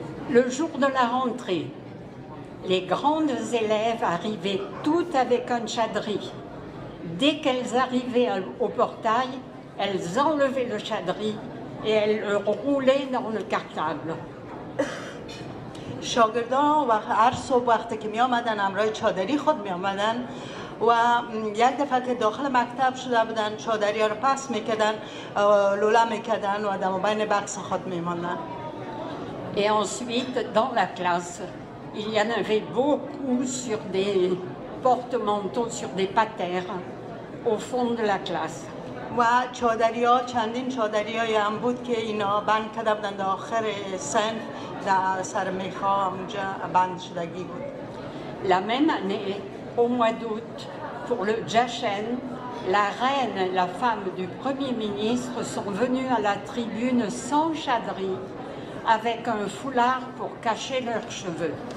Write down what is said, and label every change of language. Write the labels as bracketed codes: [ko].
[fr] Le jour de la rentrée, les grandes élèves arrivaient toutes avec un chadri. Dès qu'elles arrivaient au portail, elles enlevaient le chadri et elles le roulaient dans le cartable. [fa] شاگردان هر صبح وقتی که می آمدن همراه چادری خود می آمدن و یک دفعه که داخل مکتب شده بودن چادری ها رو پس میکردن لوله میکردن و در بین بکس خود میماندن. [fr] Et ensuite, dans la classe, il y en avait beaucoup sur des porte-manteaux, sur des patères, au fond de la classe. [fa] و چادری ها چندین چادری های هم بود که اینا بند کرده بودن در آخر صنف در سر میخا همونجا بند شدگی بود. [fr] La même année, au mois d'août, pour le Jachen, la reine et la femme du Premier ministre sont venues à la tribune sans chadri, avec un foulard pour cacher leurs cheveux.